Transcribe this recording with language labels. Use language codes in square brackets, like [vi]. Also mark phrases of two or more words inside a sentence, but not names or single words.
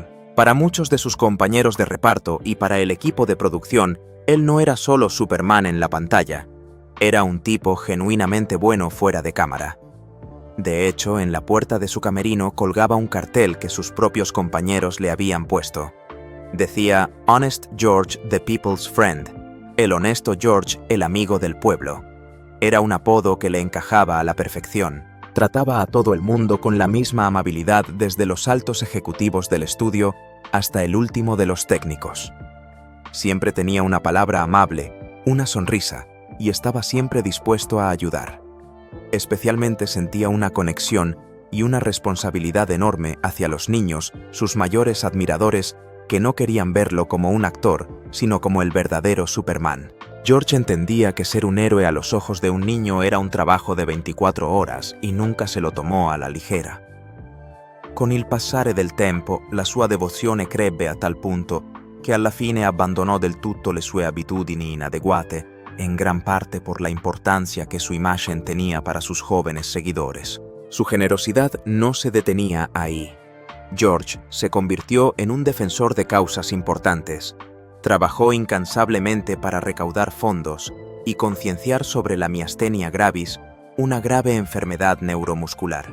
[es] Para muchos de sus compañeros de reparto y para el equipo de producción, él no era solo Superman en la pantalla. Era un tipo genuinamente bueno fuera de cámara. De hecho, en la puerta de su camerino colgaba un cartel que sus propios compañeros le habían puesto. [en] Decía "Honest George, the people's friend", [es] el honesto George, el amigo del pueblo. Era un apodo que le encajaba a la perfección. Trataba a todo el mundo con la misma amabilidad, desde los altos ejecutivos del estudio hasta el último de los técnicos. Siempre tenía una palabra amable, una sonrisa, y estaba siempre dispuesto a ayudar. Especialmente sentía una conexión y una responsabilidad enorme hacia los niños, sus mayores admiradores, que no querían verlo como un actor, sino como el verdadero Superman. George entendía que ser un héroe a los ojos de un niño era un trabajo de 24 horas y nunca se lo tomó a la ligera. [it] Con il passare del tempo, la sua devozione crebbe a tal punto che alla fine abbandonò del tutto le sue abitudini inadeguate, [es] en gran parte por la importancia que su imagen tenía para sus jóvenes seguidores. Su generosidad no se detenía ahí. George se convirtió en un defensor de causas importantes. Trabajó incansablemente para recaudar fondos y concienciar sobre la miastenia gravis, una grave enfermedad neuromuscular.